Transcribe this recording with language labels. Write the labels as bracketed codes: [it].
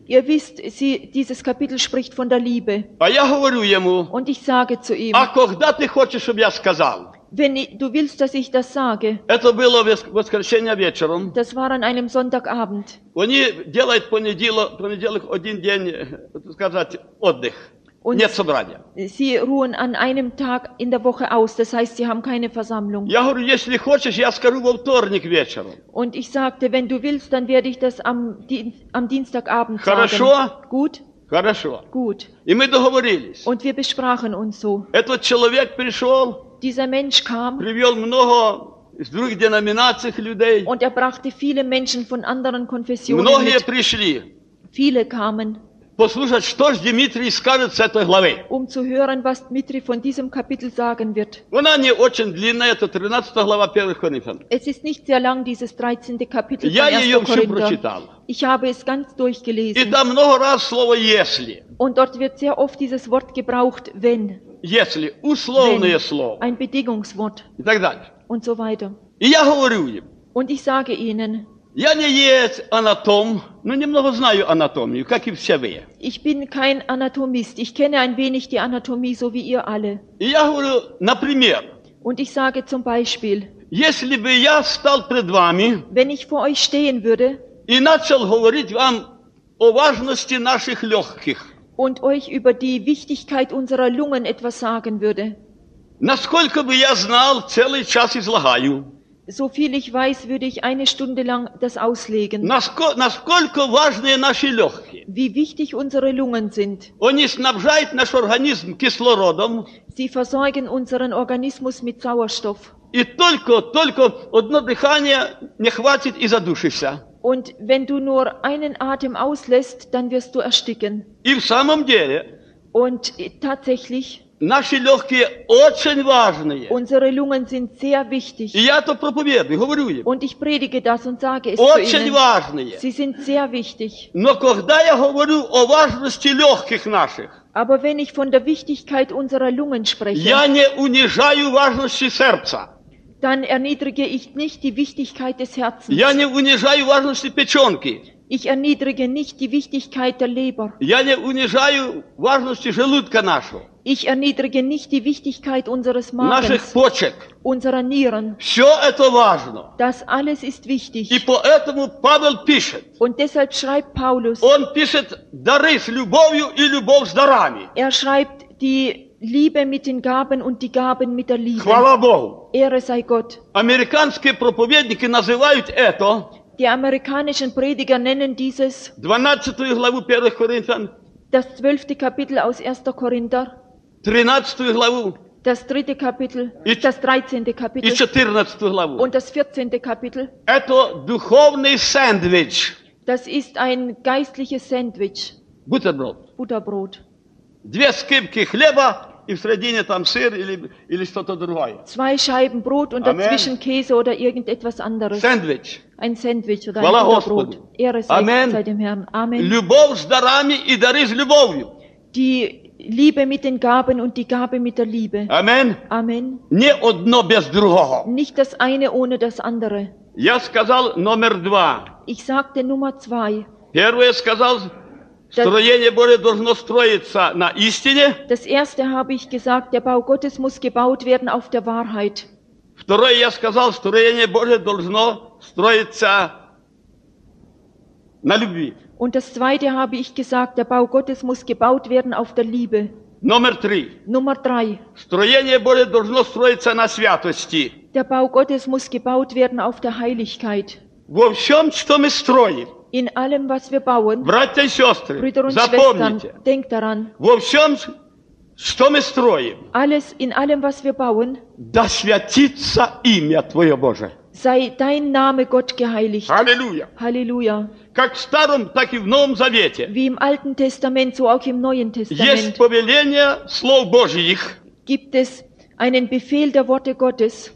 [de] Ihr wisst, sie, dieses Kapitel spricht von der Liebe. [ru] А я говорю ему, [de] und ich sage zu ihm, [ru] а когда ты хочешь, чтобы я сказал? [de] Wenn du willst, dass ich das sage. [ru] Это было в воскресенье вечером. [de] Das war an einem Sonntagabend. [ru] Они делают понеделок один день, сказать, отдых. [de] Und [ru] нет собрания. [de] Sie ruhen an einem Tag in der Woche aus, das heißt, sie haben keine Versammlung. [ru] Я говорю, если хочешь, я скажу во вторник вечером. [de] Und ich sagte, wenn du willst, dann werde ich das am Dienstagabend [ru] Хорошо? [de] Sagen. Gut? [ru] Хорошо. [de] Gut. [ru] И мы договорились. [de] Und wir besprachen uns so. [ru] Этот человек пришел. [de] Dieser Mensch kam. [ru] Привел много из других деноминаций людей. [de] Und er brachte viele Menschen von anderen Konfessionen [ru] Многие Многие пришли. [de] Viele kamen. [ru] Послушать, что ж Дмитрий скажет с этой главы. [de] Um zu hören, was Dmitri von diesem Kapitel sagen wird. [ru] Она не очень длинная, это 13 глава 1 Коринфян. [de] Es ist nicht sehr lang, dieses 13. Kapitel von 1. Korinther. [ru] Я ее всю прочитал. [de] Ich habe es ganz durchgelesen. [ru] И да много раз слово «если». [de] Und dort wird sehr oft dieses Wort gebraucht, wenn. [ru] Если, условное [de] wenn, [ru] слово. [de] Ein Bedingungswort. [ru] И так далее. [de] Und so weiter. [ru] И я говорю им. [de] Und ich sage ihnen. [ru] Я не есть анатом, но немного знаю анатомию, как и все вы. [de] Ich bin kein Anatomist, ich kenne ein wenig die Anatomie, so wie ihr alle. [ru] И я говорю, например. [de] Und ich sage zum Beispiel. [ru] Если бы я стал пред вами. [de] Wenn ich vor euch stehen würde. [ru] И начал говорить вам о важности наших легких. [de] Und euch über die Wichtigkeit unserer Lungen etwas sagen würde. [ru] Насколько бы я знал, целый час излагаю. [de] So viel ich weiß, würde ich eine Stunde lang das auslegen. [ru] Насколько важны наши легкие? [de] Wie wichtig unsere Lungen sind. [ru] Они снабжают наш организм кислородом. [de] Sie versorgen unseren Organismus mit Sauerstoff. [ru] И только одно дыхание не хватит и задушишься. [de] Und wenn du nur einen Atem auslässt, dann wirst du ersticken. [ru] И в самом деле. [de] Und tatsächlich. [ru] Наши легкие очень важные. [de] Unsere Lungen sind sehr wichtig. [ru] И я то проповедую, говорю им. [de] Und ich predige das und sage es [ru] очень [de] zu ihnen. [ru] Очень важные. [de] Sie sind sehr wichtig. [ru] Но когда я говорю о важности легких наших. [de] Aber wenn ich von der Wichtigkeit unserer Lungen spreche. [ru] Я не унижаю важности сердца. [de] Dann erniedrige ich nicht die Wichtigkeit des Herzens. [ru] Я не унижаю важности печенки. [de] Ich erniedrige nicht die Wichtigkeit der Leber. [ru] Я не унижаю важности желудка нашего. [de] Ich erniedrige nicht die Wichtigkeit unseres Magens, [ru] наших почек, [de] unserer Nieren. [ru] Все это важно. [de] Das alles ist wichtig. [ru] И поэтому Павел пишет. [de] Und deshalb schreibt Paulus. [ru] Он пишет дары с любовью и любовь с дарами. [de] Er schreibt die Liebe mit den Gaben und die Gaben mit der Liebe. [ru] Хвала Богу. [de] Ehre sei Gott. [ru] Американские проповедники называют это. [de] Die amerikanischen Prediger nennen dieses. [ru] 12. главу 1. Коринфян. [de] Das 12. Kapitel aus 1. Korinther. [ru] 13. главу. [de] Das 3. Kapitel. Das 13. Kapitel. [ru] И 14. главу. [de] Und das 14. Kapitel. [ru] Это духовный сэндвич. [de] Das ist ein geistliches Sandwich. [ru] Бутерброд. Бутерброд. Две скибки хлеба и в середине там сыр или что-то другое. [de] Zwei Scheiben Brot und Amen. Dazwischen Käse oder irgendetwas anderes. Sandwich. Ein Sandwich oder ein Brot. Ehre sei dem Herrn. Amen. [ru] Любовь с дарами и дары с любовью. [de] Die Liebe mit den Gaben und die Gabe mit der Liebe. Amen. Amen. [ru] Не одно без другого. [de] Nicht das eine ohne das andere. [ru] Я сказал номер два. [de] Ich sagte Nummer zwei. [ru] Первое сказал. Строение Божие должно строиться на истине. [de] Das erste habe ich gesagt, der Bau Gottes muss gebaut werden auf der Wahrheit. [ru] Второе я сказал, строение Божие должно строиться на любви. [de] Und das zweite habe ich gesagt, der Bau Gottes muss gebaut werden auf der Liebe. [ru] Номер три. [de] Nummer drei. [ru] Строение Божие должно строиться на святости. [de] Der Bau Gottes muss gebaut werden auf der Heiligkeit. [ru] Во всем, что мы строим. [de] In allem, was wir bauen, [ru] братья и сестры, запомните, [de] daran, [ru] во всем, что мы строим, [de] alles, in allem, was wir bauen, [ru] да святится имя Твое Божие. [de] Sei dein Name, Gott, geheiligt. Halleluja. Halleluja. [ru] Как в Старом, так и в Новом Завете. [de] Wie im Alten Testament, so auch im Neuen Testament. [ru] Есть повеление слов Божьих. [de] Gibt es einen Befehl der Worte Gottes.